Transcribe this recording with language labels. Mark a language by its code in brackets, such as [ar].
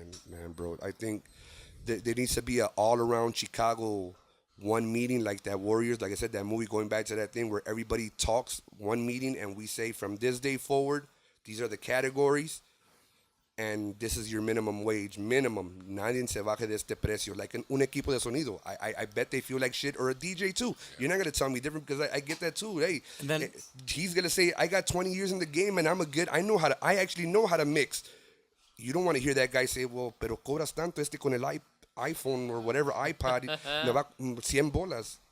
[en] Man, bro. I think there needs to be an all-around Chicago one meeting like that Warriors. Like I said, that movie, going back to that thing where everybody talks one meeting and we say from this day forward, these are the categories. And this is your minimum wage. Minimum. [es] Nadie se baje de este precio. Like un equipo de sonido. [en] I bet they feel like shit. Or a DJ too. You're not going to tell me different because I get that too. Hey, And then, he's going to say, I got 20 years in the game and I actually know how to mix. You don't want to hear that guy say, well, [es] pero cobras tanto este con el iPhone [en] or whatever, iPod. [es] Me va 100 bolas.